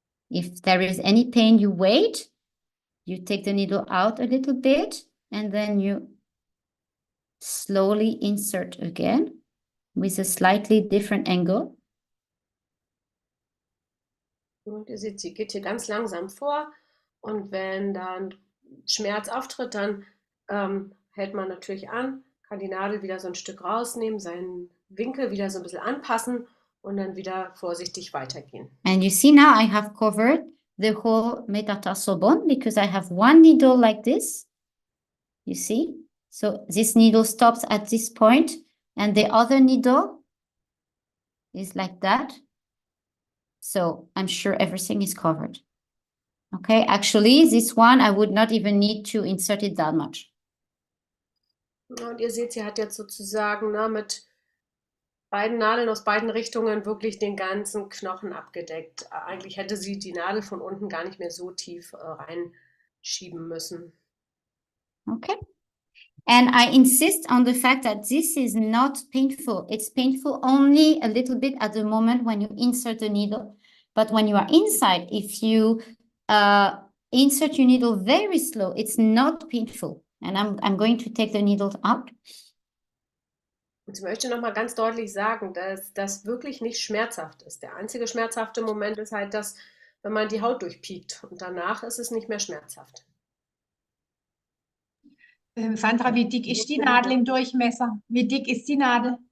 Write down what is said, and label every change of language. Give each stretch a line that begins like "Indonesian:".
English: If there is any pain, you wait. You take the needle out a little bit, and then you slowly insert again with a slightly different angle.
German: Und ihr seht, sie geht hier ganz langsam vor. Und wenn dann Schmerz auftritt, dann hält man natürlich an, kann die Nadel wieder so ein Stück rausnehmen, seinen Winkel wieder so ein bisschen anpassen und dann wieder vorsichtig weitergehen.
English: And you see now I have covered the whole metatarsal bone because I have one needle like this. You see? So this needle stops at this point and the other needle is like that. So I'm sure everything is covered. Okay, actually this one I would not even need to insert it that much.
German: Und ihr seht, sie hat jetzt sozusagen mit beiden Nadeln aus beiden Richtungen wirklich den ganzen Knochen abgedeckt. Eigentlich hätte sie die Nadel von unten gar nicht mehr so tief reinschieben müssen.
English: Okay. And I insist on the fact that this is not painful. It's painful only a little bit at the moment when you insert the needle. But when you are inside, if you insert your needle very slow, it's not painful. And I'm going to take the needle out.
German: Und ich möchte nochmal ganz deutlich sagen, dass das wirklich nicht schmerzhaft ist. Der einzige schmerzhafte Moment ist halt das, wenn man die Haut durchpiekt. Und danach ist es nicht mehr schmerzhaft. Sandra, wie dick ist die Nadel im Durchmesser? Wie dick ist die Nadel?